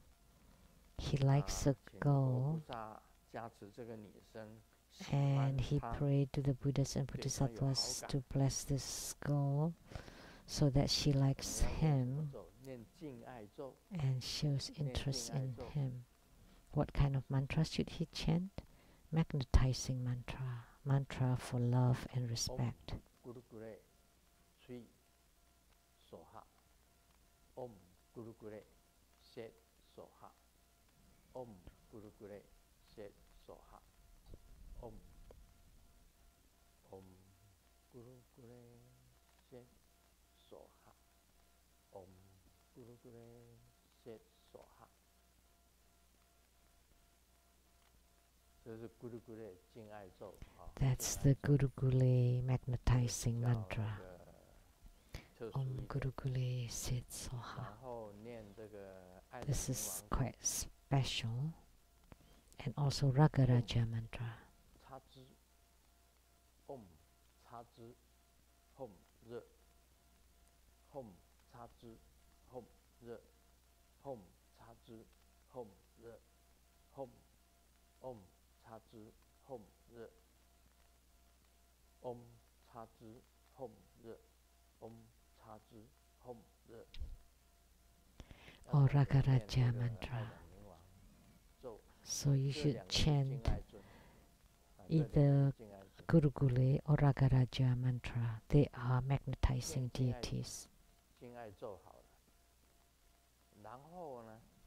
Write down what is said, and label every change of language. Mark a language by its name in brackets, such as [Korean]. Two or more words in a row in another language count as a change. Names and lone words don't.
[English] He likes a girl and he prayed to the Buddhas and Bodhisattvas to bless this girl so that she likes him and shows interest in him. What kind of mantra should he chant? Magnetizing mantra, mantra for love and respect. [Sanskrit] Guru Gure Shet Soha. Om Guru Gure Shet Soha. Om. Om Guru Gure Shet Soha. Om Guru Gure Shet Soha. [Chinese] 这是 Guru Gure 敬爱咒。 [English] That's the Guru Gule magnetizing mantra. [Sanskrit] Om Guru Gule Sit Soha. [English] This is quite special. And also Ragaraja mantra. [Sanskrit] Om Chazi Hom Re. Hom Chazi Hom Re. Hom Chazi Hom Re. Hom. Om Chazi Hom Re. Om Chazi Hom Re. Om Chazi Hom Re. [English] Or Ragaraja mantra. So you should chant either Guru Gule or Ragaraja mantra. They are magnetizing deities.